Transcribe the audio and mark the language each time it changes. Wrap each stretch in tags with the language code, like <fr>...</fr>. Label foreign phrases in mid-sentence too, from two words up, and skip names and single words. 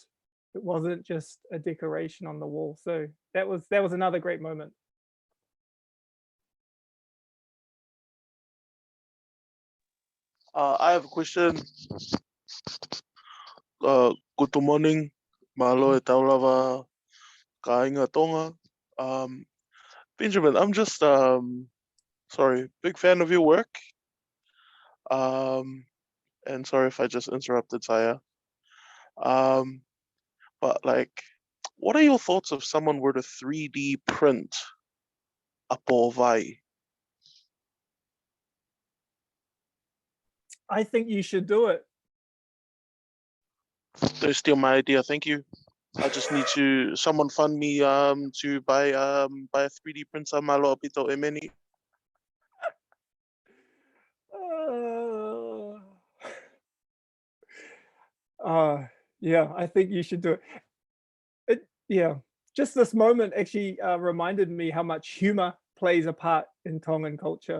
<en>It wasn't just a decoration on the wall. So that was another great moment. I have a question. Good morning.</en> <to>Malo e taulava kainga Tonga.</to> <en>Benjamin, I'm just sorry, big fan of your work. And sorry if I just interrupted Saya. But like, what are your thoughts if someone were to 3D print a po vai? I think you should do it. Don't steal my idea, thank you. I just need to someone fund me to buy a 3D printer</en> <to>malo pito emeni.</to> <en>Yeah, I think you should do it. Yeah, just this moment actually reminded me how much humor plays a part in Tongan culture.</en>